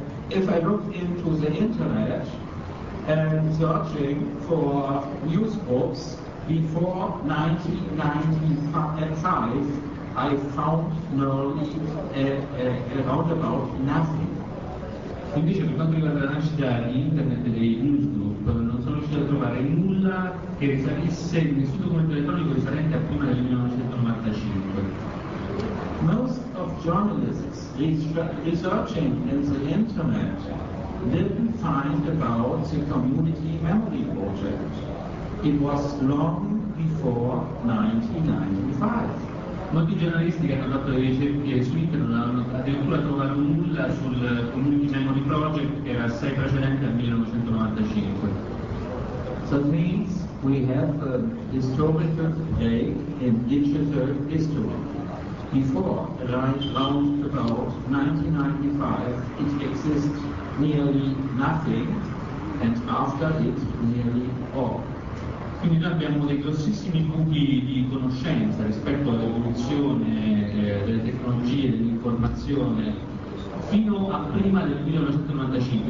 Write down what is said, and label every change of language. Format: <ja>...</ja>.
<en>If I look into the internet and searching for news books before 1995, I found nearly around about nothing.</en> <it>Invece per quanto riguarda la nascita di internet e dei newsgroup, non sono riuscito a trovare nulla che risalisse, nessun documento elettronico risalente a prima del 1995.</it> <en>Most of journalists researching in the internet didn't find about the Community Memory Project. It was long before 1995.</en> <it>Molti giornalisti che hanno fatto le ricerche su internet non hanno addirittura trovato nulla sul Community Memory Project, che era assai precedente al 1995.</it> <en>So it means we have a historical break in digital history. Before, right around about 1995, it exists nearly nothing, and after it, nearly all.</en> <it>Quindi noi abbiamo dei grossissimi buchi di conoscenza rispetto all'evoluzione delle tecnologie, dell'informazione, fino a prima del 1995.</it>